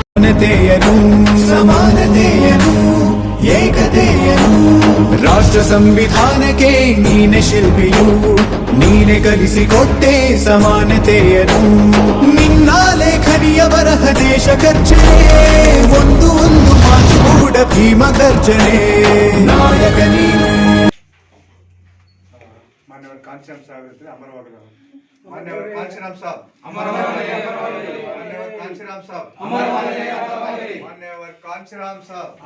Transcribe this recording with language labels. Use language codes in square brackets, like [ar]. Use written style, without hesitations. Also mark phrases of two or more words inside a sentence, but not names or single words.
[kn] ಸಮಾನತೆಯನು ಏಕತೆಯನು ರಾಷ್ಟ್ರ ಸಂವಿಧಾನಕ್ಕೆ ನೀನೆ ಶಿಲ್ಪಿಯು ನೀನೆ ಕಲಿಸಿಕೊಟ್ಟೆ ಸಮಾನತೆಯನು ನಿನ್ನ ಲೇಖನಿಯ ಬರಹ ದೇಶ ಗರ್ಜನೆ ಒಂದು ಮಾತು ಕೂಡ ಭೀಮ ಗರ್ಜನೆ ನಾಯಕ ನೀನು [hi] मान्यवर कांचीराम साहब अमरवागल मान्यवर कांचीराम साहब मान्यवर कांचीराम साहब मान्यवर कांचीराम साहब